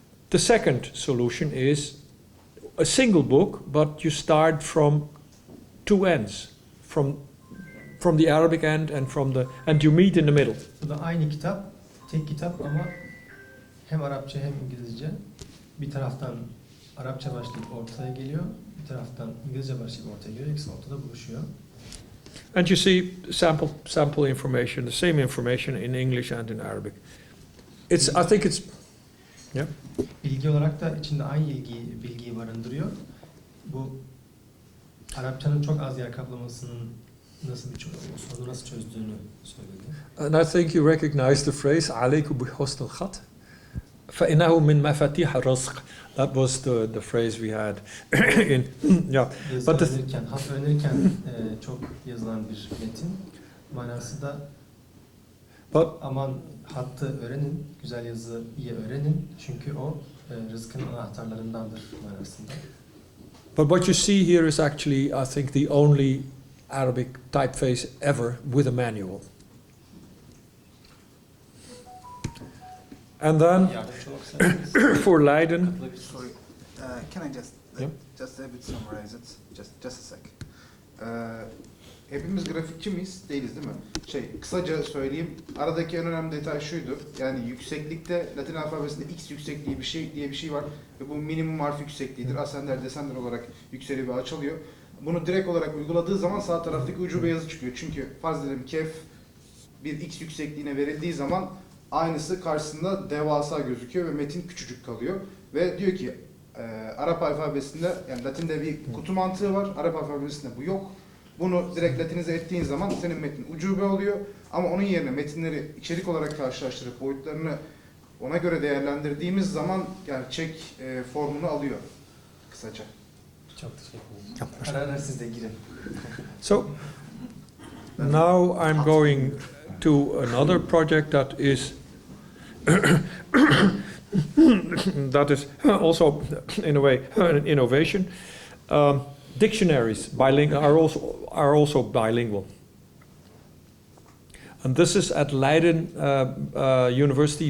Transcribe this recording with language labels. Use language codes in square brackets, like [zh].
[en] the second solution is a single book, but you start from two ends, from the Arabic end and you meet in the middle. [tr] Bu da aynı kitap, tek kitap ama hem Arapça hem İngilizce. Bir taraftan Arapça başlayıp ortaya geliyor, bir taraftan İngilizce başlayıp ortaya geliyor. İkisi ortada buluşuyor. [en] And you see sample information, the same information in English and in Arabic. I think it's, yeah. [tr] Bilgi olarak da içinde aynı bilgiyi barındırıyor. Bu Arapçanın çok az yer kaplamasının sorunu nasıl çözdüğünü söyledi. [en] And I think you recognize the phrase [ar] "عليكم بحسن الخط فإنه من مفاتيح الرزق." [en] That was the phrase we had in yeah. [tr] Yazı [en] But [tr] öğrenirken, hat öğrenirken çok yazılan bir metin. Manası da aman hattı öğrenin, güzel yazıyı öğrenin. Çünkü o rızkın anahtarlarındandır manasında. [en] But what you see here is actually, I think, the only Arabic typeface ever with a manual. And then for Leiden. Sorry, can I just just a bit summarize it? Just a sec. [tr] Hepimiz grafikçi miyiz? Değiliz değil mi? Kısaca söyleyeyim. Aradaki en önemli detay şuydu. Yani yükseklikte Latin alfabesinde X yüksekliği diye bir şey var ve bu minimum harf yüksekliğidir. Asender, desender olarak yükseliyor ve açılıyor. Bunu direkt olarak uyguladığı zaman sağ taraftaki ucube yazı çıkıyor. Çünkü farz edelim kef bir X yüksekliğine verildiği zaman aynısı karşısında devasa gözüküyor ve metin küçücük kalıyor. Ve diyor ki Arap alfabesinde, yani Latin'de bir kutu mantığı var. Arap alfabesinde bu yok. Bunu direkt Latinize ettiğin zaman senin metnin ucube oluyor. Ama onun yerine metinleri içerik olarak karşılaştırıp boyutlarını ona göre değerlendirdiğimiz zaman gerçek formunu alıyor kısaca. Çok teşekkür ederim. Ara siz de girin. [en] So now I'm going to another project that is that is also in a way an innovation. Dictionaries are also bilingual, and this is at Leiden University.